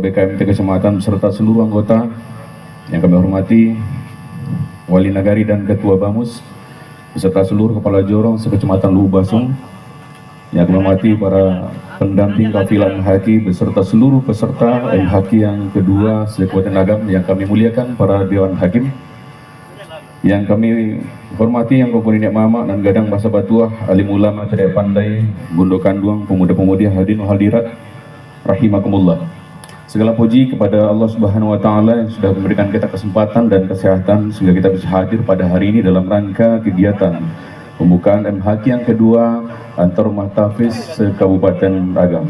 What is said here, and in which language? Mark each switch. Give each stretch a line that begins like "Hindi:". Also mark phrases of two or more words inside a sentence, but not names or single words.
Indonesian: BKMT Kecamatan beserta seluruh anggota yang kami hormati, Wali Nagari dan Ketua Bamus, beserta seluruh kepala jorong sekecamatan Lubu Basung, yang kami hormati para pendamping kafilah MHQ beserta seluruh peserta MHQ yang kedua se-Kabupaten Agam yang kami muliakan, para Dewan Hakim yang kami hormati, yang komponen Mama dan Gadang Basa Batuah, alim ulama, cerdas pandai, bundo kanduang, pemuda-pemudi hadirin hadirat rahimakumullah. Segala puji kepada Allah
Arabic: Subhanahu wa Ta'ala
Indonesian: yang sudah memberikan kita kesempatan dan kesehatan sehingga kita bisa hadir pada hari ini dalam rangka kegiatan pembukaan MHQ yang kedua antar rumah tahfiz se-Kabupaten Agam.